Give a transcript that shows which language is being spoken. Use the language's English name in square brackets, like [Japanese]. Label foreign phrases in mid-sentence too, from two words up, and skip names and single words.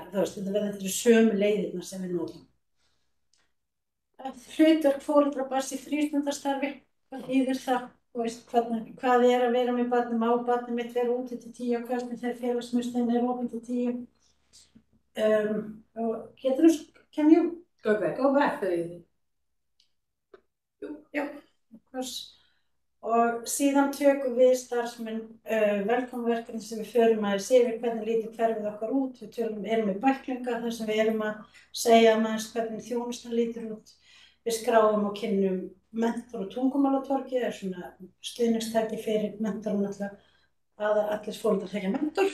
[Icelandic] Þetta verður sömu leiðirna sem við notum. Hlutverk foreldra barns í frístundastarfi, hvað þýðir það? Hvað að vera með barnið, má barnið mitt vera úti til 10 á hvernig þegar félagsmiðstöðin opin til 10. [English] Can you go back? Já, of course. [Icelandic] Og síðan tökum við starfsmenn velkomverkefni sem við förum aðeins yfir hvernig lítur hverfið okkar út. Við erum með bæklinga þar sem við erum að segja aðeins hvernig þjónustan lítur út. Við skráum og kynnum mentor- og tungumálatorgið, svona stuðningstæki fyrir mentorum að allir foreldrar þekkja mentor.